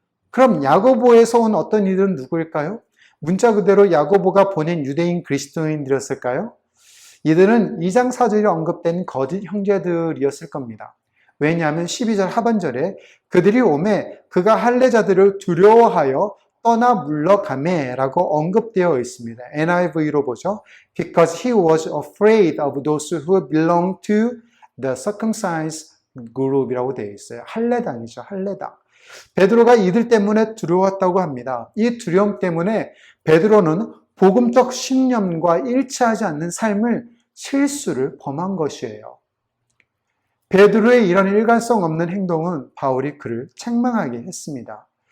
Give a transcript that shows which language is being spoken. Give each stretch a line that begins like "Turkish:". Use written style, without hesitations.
Korean: 그럼 야고보에서 온 어떤 이들은 누구일까요? 문자 그대로 야고보가 보낸 유대인 그리스도인들이었을까요? 이들은 2장 4절에 언급된 거짓 형제들이었을 겁니다. 왜냐하면 12절 하반절에 그들이 오매 그가 할례자들을 두려워하여 떠나 물러가매 라고 언급되어 있습니다. NIV로 보죠.
English: Because he was afraid of those who belonged to the circumcised group
Korean: 이라고 되어 있어요. 할례당이죠. 할례당. 베드로가 이들 때문에 두려웠다고 합니다. 이 두려움 때문에 베드로는 복음적 신념과 일치하지 않는 삶을 실수를 범한 것이에요. 베드로의 이런 일관성 없는 행동은 바울이 그를 책망하게 했습니다.